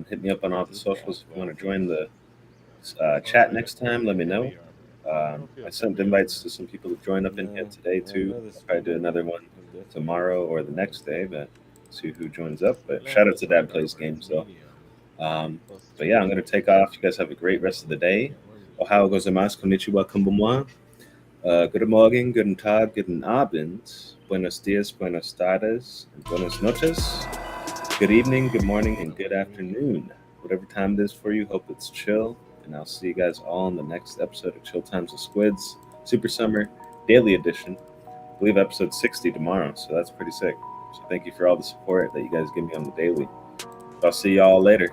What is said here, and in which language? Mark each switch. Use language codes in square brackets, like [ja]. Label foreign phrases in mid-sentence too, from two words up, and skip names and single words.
[en] Hit me up on all the socials if you want to join the chat next time. Let me know. I sent invites to some people to join up in here today too. I'll probably do another one tomorrow or the next day, but see who joins up. But shout out to Dad Plays Games though. But yeah, I'm gonna take off. You guys have a great rest of the day. [ja] おはようございます、こんにちは、こんばんは. [de] Guten Morgen, guten Tag, guten Abend. [es] Buenos dias, buenas tardes, and buenas noches. [en] Good evening, good morning, and good afternoon. Whatever time it is for you, hope it's chill. And I'll see you guys all in the next episode of Chill Times with SQUiDzzz, Super Summer Daily Edition. I believe episode 60 tomorrow, so that's pretty sick. So thank you for all the support that you guys give me on the daily.